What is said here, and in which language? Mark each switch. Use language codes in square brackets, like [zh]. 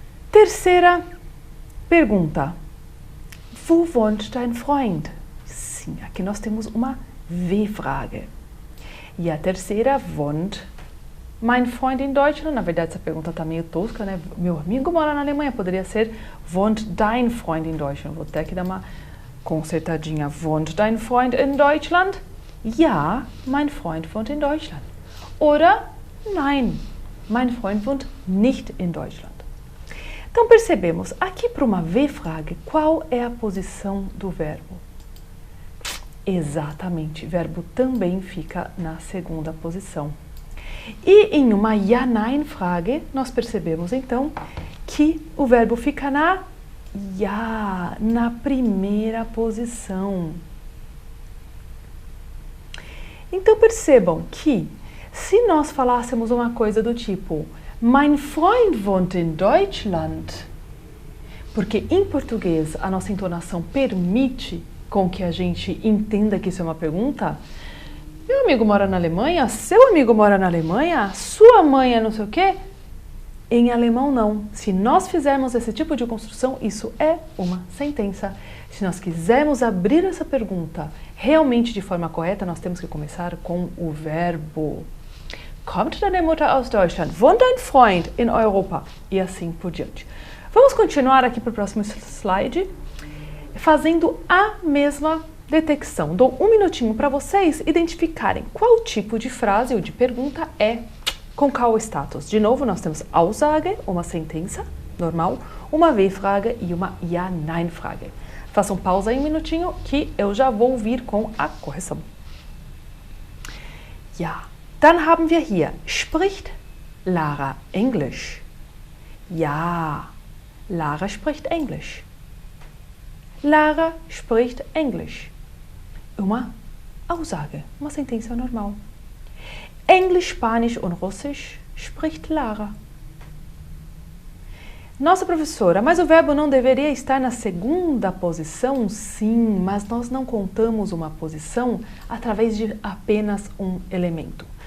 [pt] Terceira pergunta. [de] Wo wohnt dein Freund? [pt] Sim, aqui nós temos uma W-Frage. E a terceira, [de] wohnt mein Freund in Deutschland? [pt] Na verdade, essa pergunta está meio tosca, né? Meu amigo mora na Alemanha. Poderia ser, [de] wohnt dein Freund in Deutschland? [pt] Vou ter que dar uma consertadinha. [de] Wohnt dein Freund in Deutschland? Ja, mein Freund wohnt in Deutschland. Oder, nein, mein Freund wohnt nicht in Deutschland. [pt] Então, percebemos, aqui para uma W-Frage, qual é a posição do verbo? Exatamente, o verbo também fica na segunda posição. E em uma Ja-Nein-Frage, nós percebemos então que o verbo fica na Ja, na primeira posição. Então percebam que se nós falássemos uma coisa do tipo [de] Mein Freund wohnt in Deutschland, [pt] porque em português a nossa entonação permite com que a gente entenda que isso é uma pergunta. Meu amigo mora na Alemanha? Seu amigo mora na Alemanha? Sua mãe é não sei o quê? Em alemão não. Se nós fizermos esse tipo de construção, isso é uma sentença. Se nós quisermos abrir essa pergunta realmente de forma correta, nós temos que começar com o verbo. [de] Kommt deine Mutter aus Deutschland? Wohnt dein Freund in Europa? [pt] E assim por diante. Vamos continuar aqui para o próximo slide, fazendo a mesma detecção. Dou um minutinho para vocês identificarem qual tipo de frase ou de pergunta é com qual status. De novo, nós temos Aussage, uma sentença normal, uma W-Frage e uma Ja-Nein-Frage. Façam pausa aí um minutinho que eu já vou vir com a correção. [de] Ja, dann haben wir hier, spricht Lara Englisch? Ja, Lara spricht Englisch. Lara spricht Englisch. [pt] Uma Aussage, uma sentença normal. [de] Englisch, Spanisch und Russisch spricht Lara. [pt] Nossa professora, mas o verbo não deveria estar na segunda posição? Sim, mas nós não contamos uma posição através de apenas um elemento.